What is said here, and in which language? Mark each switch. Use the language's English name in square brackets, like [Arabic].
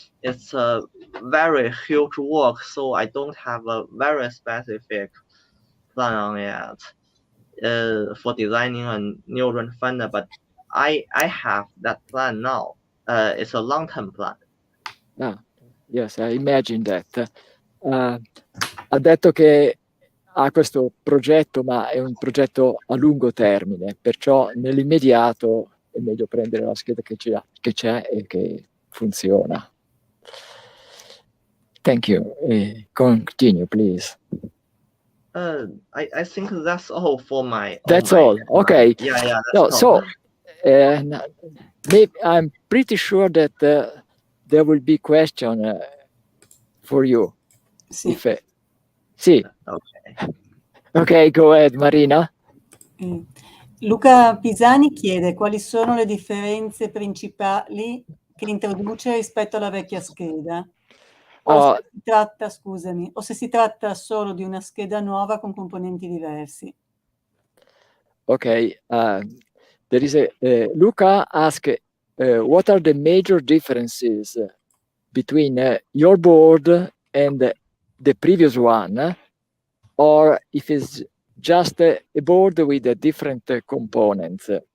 [English] It's a very huge work, so I don't have a very specific plan on it for designing a new rangefinder, but I have that plan now. It's a long-term plan. Yes, I imagine that. [Italian] Ha detto che ha questo progetto, ma è un progetto a lungo termine, perciò nell'immediato è meglio prendere la scheda che c'è e che funziona. [English] Thank you. Continue, please. I think that's all for my. That's all. Okay. Yeah. That's all. So, maybe I'm pretty sure that there will be question for you. [Italian] Sì. [English] Sì. Ok, go ahead, Marina. [Italian] Luca Pisani chiede quali sono le differenze principali che introduce rispetto alla vecchia scheda. O se si tratta solo di una scheda nuova con componenti diversi. Ok, [English] there is a Luca asked, what are the major differences between your board and the previous one, or if it's just a board with different components?